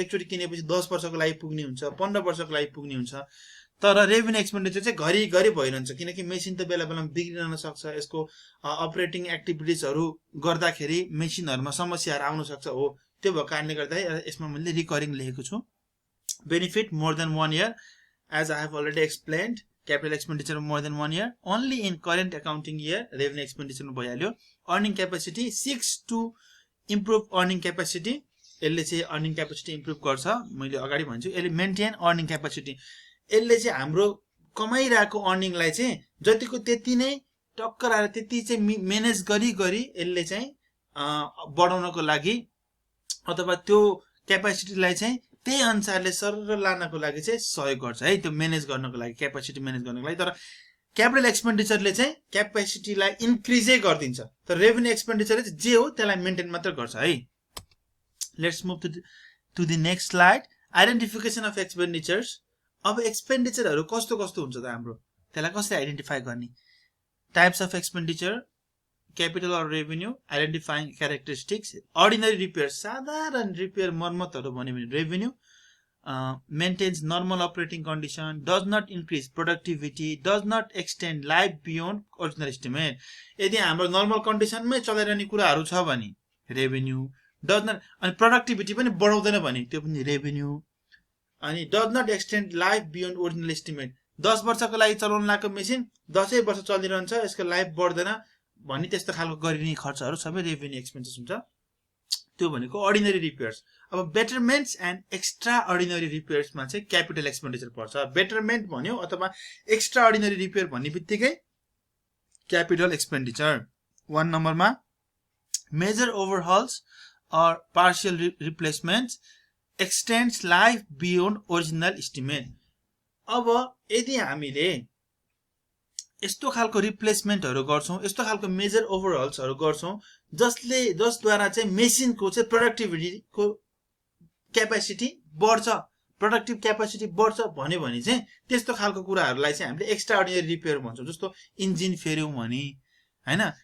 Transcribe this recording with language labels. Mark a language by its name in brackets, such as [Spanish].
[Nepali] एकचोटि किनेपछि 10 वर्षको लागि पुग्ने हुन्छ, 15 वर्षको लागि पुग्ने हुन्छ। तर रेभेन्यू एक्सपेन्डिचर चाहिँ घरिघरि भइरहन्छ, किनकि मेसिन त बेला बेलामा बिग्रिन सक्छ, यसको अपरेटिङ एक्टिभिटिजहरू गर्दाखेरि मेसिनहरूमा समस्याहरू आउन सक्छ हो, त्यो भएको कारणले गर्दा यसमा मैले रिकरिङ लेखेको छु। [English] Benefit more than 1 year, as I have already explained. Capital expenditure more than 1 year, only in current accounting year. [Nepali] Revenue expenditure में भइहाल्यो। [English] Earning capacity, 6 to improve earning capacity. [Nepali] यसले चाहिँ earning capacity improve गर्छ, मैले अगाडि भन्छु। यसले maintain earning capacity, यसले चाहिँ हाम्रो कमाइरहेको अर्निङलाई चाहिँ जतिको त्यति नै टक्कर आएर त्यति चाहिँ म्यानेज गरी यसले चाहिँ बढाउनको लागि अथवा त्यो क्यापेसिटीलाई चाहिँ त्यही अनुसारले सर लानको लागि चाहिँ सहयोग गर्छ है, त्यो म्यानेज गर्नको लागि, क्यापेसिटी म्यानेज गर्नको लागि। तर क्यापिटल एक्सपेन्डिचरले चाहिँ क्यापेसिटीलाई इन्क्रिजै गरिदिन्छ, तर रेभेन्यू एक्सपेन्डिचरले चाहिँ जे हो त्यसलाई मेन्टेन मात्र गर्छ है। [English] Let's move to the next slide. Identification of expenditures. [Nepali] अब एक्सपेन्डिचरहरू कस्तो कस्तो हुन्छ त हाम्रो, त्यसलाई कसरी आइडेन्टिफाई गर्ने? [English] Types of expenditure, capital or revenue, identifying characteristics. [Nepali] Ordinary repair, साधारण रिपेयर मर्मतहरू भन्यो भने revenue. [English] Maintains normal operating condition, does not increase productivity, does not extend life beyond original estimate. [Nepali] यदि हाम्रो नर्मल कन्डिसनमै चलाइरहने कुराहरू छ भने रेभेन्यू। डज नट, अनि productivity पनि बढाउँदैन भने त्यो पनि रेभेन्यू। अनि [English] does not extend life beyond original estimate, [Nepali] 10 वर्षको लागि चलाउन लागेको मेसिन 10 वर्ष चलिरहन्छ, यसको लाइफ बढ्दैन भन्ने त्यस्तो खालको गरिने खर्चहरू सबै रेभेन्यू एक्सपेन्सेस हुन्छ, त्यो भनेको अर्डिनरी रिपेयर्स। अब बेटरमेन्ट्स एन्ड एक्स्ट्रा अर्डिनरी रिपेयर्समा चाहिँ क्यापिटल एक्सपेन्डिचर पर्छ। बेटरमेन्ट भन्यो अथवा एक्स्ट्रा अर्डिनरी रिपेयर भन्ने बित्तिकै क्यापिटल एक्सपेन्डिचर। [English] 1 नम्बरमा major overhauls or partial replacements extends life beyond original estimate. [Nepali] अब यदि हामीले यस्तो खालको रिप्लेसमेन्टहरू गर्छौँ, यस्तो खालको मेजर ओभरहल्सहरू गर्छौँ जसद्वारा चाहिँ मेसिनको चाहिँ प्रोडक्टिभिटीको क्यापेसिटी बढ्छ, प्रोडक्टिभ क्यापेसिटी बढ्छ भन्यो भने चाहिँ त्यस्तो खालको कुराहरूलाई चाहिँ हामीले एक्स्ट्रा अर्डिनरी रिपेयर भन्छौँ। जस्तो इन्जिन फेर्यौँ भने हैन,